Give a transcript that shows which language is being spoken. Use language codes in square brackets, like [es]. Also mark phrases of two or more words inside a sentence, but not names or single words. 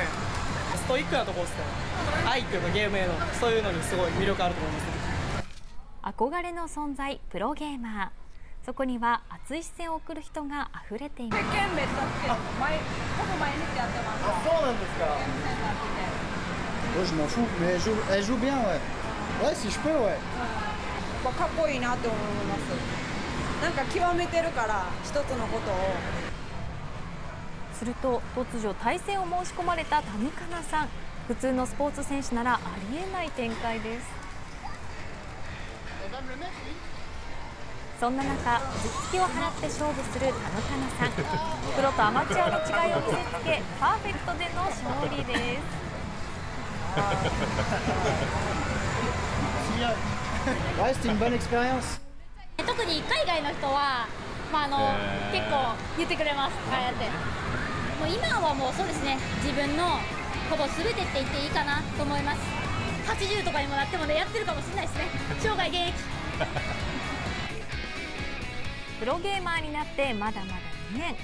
[ja] ストイックなところですね。愛っていうかゲームへのそういうのにすごい魅力あると思います。憧れの存在プロゲーマー、 そこには熱い視線を送る人が溢れています。ほぼ毎日やってます。そうなんですか。 [fr] Ouais, je m'en fous, mais elle joue bien, ouais. Ouais, si je peux, ouais. [ja] かっこいいなって思います。なんか極めてるから一つのことを。すると突如対戦を申し込まれた田ヌカナさん。普通のスポーツ選手ならありえない展開です。そんな中、頭突きを払って勝負する田ヌカナさん。プロとアマチュアの違いを見せつけ、パーフェクトでの勝利です。 [fr] Ouais, c'était une bonne expérience. [ja] 特に海外の人は、結構言ってくれます。ああやってもう今はもうそうですね、自分のほぼ全てって言っていいかなと思います。80とかにもなってもね、やってるかもしれないですね。生涯現役。プロゲーマーになってまだまだ2年。